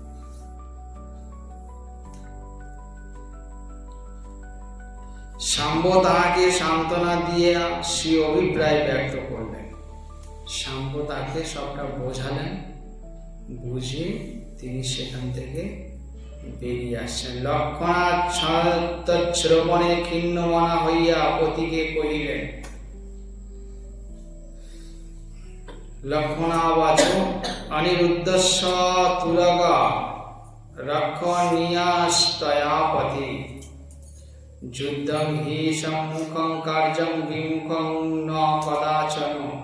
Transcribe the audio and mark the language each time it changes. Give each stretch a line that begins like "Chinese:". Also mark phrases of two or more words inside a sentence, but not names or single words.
Bangla: শাম্ব তাহাকে সান্ত্বনা দিয়ে সে অভিপ্রায় ব্যক্ত করলেন। শাম্ব তাকে সবটা বোঝালেন, বুঝে তিনি সেখান থেকে বেরিয়ে আসছেন। লক্ষণা তৎশ্রবণে খিন্নমনা হইয়া পতিকে কহিলেন,
Sanskrit: লক্ষণাবাচ অনিরুদ্ধস্য তুরগা রক্ষণীয়াস্তয়া পতি যুদ্ধং হি সম্মুখং কার্যং বিমুখং ন কদাচন